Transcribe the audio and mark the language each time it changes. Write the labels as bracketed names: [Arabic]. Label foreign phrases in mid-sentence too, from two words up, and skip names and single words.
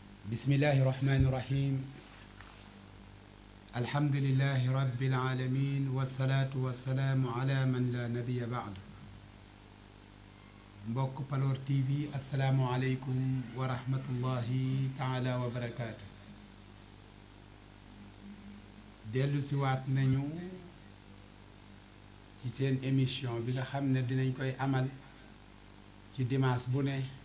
[Arabic] بسم الله الرحمن الرحيم الحمد لله رب العالمين والصلاة والسلام على من لا نبي بعد mbokk Paloor TV السلام عليكم ورحمة الله تعالى وبركاته [Wolof] dellu si waat nañu ci seen émission bi nga xam ne dinañ koy amal ci dimanche bu ne